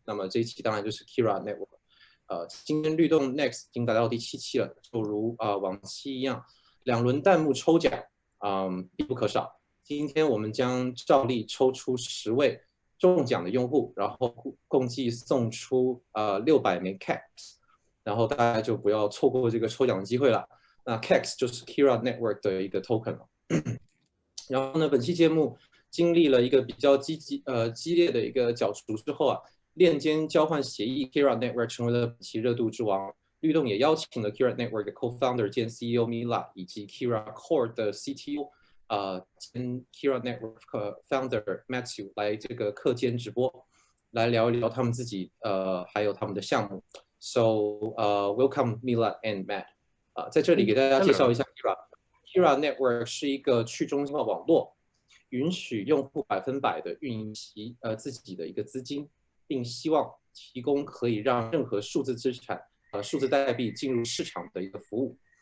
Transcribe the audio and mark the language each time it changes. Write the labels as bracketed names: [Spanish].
[Chinese] 那么这一期当然就是 Kira Network。今天律动 Next 已经达到第7期了，就如往期一样，2轮弹幕抽奖，必不可少。今天我们将照例抽出10位中奖的用户，然后共计送出600枚 CAX， 然后大家就不要错过这个抽奖的机会了。那 CAX 就是 Kira Network 的一个 token 了。然后呢，本期节目经历了一个比较激烈的一个角逐之后链间交换协议 Kira Network 成为了本期热度之王。律动也邀请了 Kira Network 的 Co-founder 兼 CEO Mila 以及 Kira Core 的 CTO。跟 Kira Network Founder Matthew 来这个课间直播，来聊一聊他们自己还有他们的项目。 [English] So welcome Mila and Matt。 [Chinese] 在这里给大家介绍一下 Kira Network 是一个去中心化网络，允许用户100%的运营自己的一个资金，并希望提供可以让任何数字资产、数字代币进入市场的一个服务。